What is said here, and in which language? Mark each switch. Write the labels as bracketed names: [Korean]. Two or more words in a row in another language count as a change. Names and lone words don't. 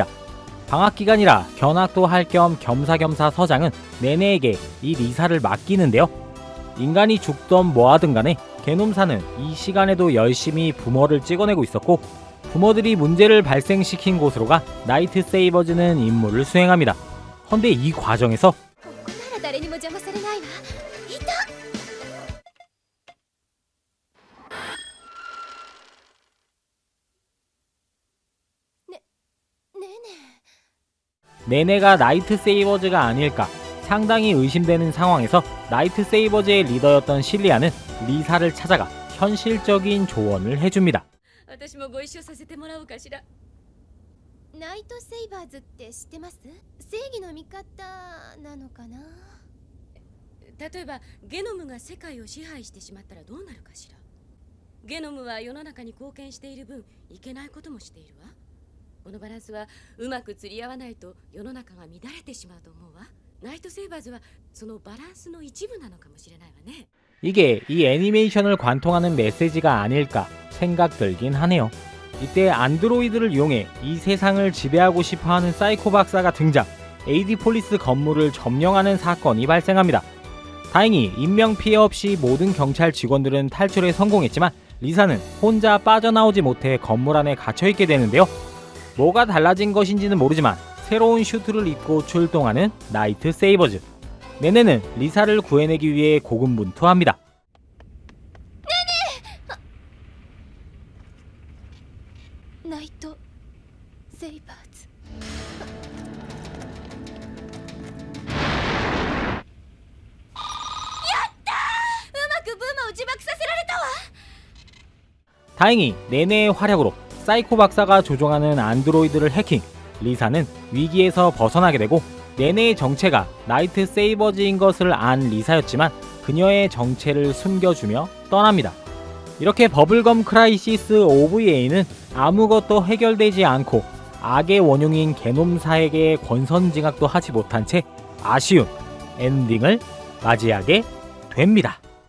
[Korean] 방학 기간이라 견학도 할 겸 겸사겸사 서장은 네네에게 이 리사를 맡기는데요. 인간이 죽던 뭐하든 간에 개놈사는 이 시간에도 열심히 부모를 찍어내고 있었고, 부모들이 문제를 발생시킨 곳으로 가 나이트 세이버즈는 임무를 수행합니다. 헌데 이 과정에서 [Japanese] ここなら誰にも邪魔されないわ。いた。ねね [Korean] 네네가 나이트 세이버즈가 아닐까 상당히 의심되는 상황에서 나이트 세이버즈의 리더였던 실리아는 리사를 찾아가 현실적인 조언을 해줍니다. [Japanese] 私もご一緒させてもらおうかしら。ナイトセイバーズって知ってます？正義の味方なのかな？例えばゲノムが世界を支配してしまったらどうなるかしら。ゲノムは世の中に貢献している分いけないこともしているわ。このバランスはうまく釣り合わないと世の中が乱れてしまうと思うわ。ナイトセイバーズはそのバランスの一部なのかもしれないわね。 [Korean] 이게 이 애니메이션을 관통하는 메시지가 아닐까 생각들긴 하네요. 이때 안드로이드를 이용해 이 세상을 지배하고 싶어하는 사이코 박사가 등장, AD 폴리스 건물을 점령하는 사건이 발생합니다. 다행히 인명피해 없이 모든 경찰 직원들은 탈출에 성공했지만 리사는 혼자 빠져나오지 못해 건물 안에 갇혀있게 되는데요. 뭐가 달라진 것인지는 모르지만 새로운 슈트를 입고 출동하는 나이트 세이버즈. 네네는 리사를 구해내기 위해 고군분투합니다. [Japanese] ナイトセイバーズ。うまくブーマを自爆させられたわ。 [Korean] 다행히 네네의 활약으로 사이코 박사가 조종하는 안드로이드를 해킹, 리사는 위기에서 벗어나게 되고, 네네의 정체가 나이트 세이버즈인 것을 안 리사였지만 그녀의 정체를 숨겨주며 떠납니다. 이렇게 버블검 크라이시스 OVA는 아무것도 해결되지 않고 악의 원흉인 개놈사에게 권선징악도 하지 못한 채 아쉬운 엔딩을 맞이하게 됩니다.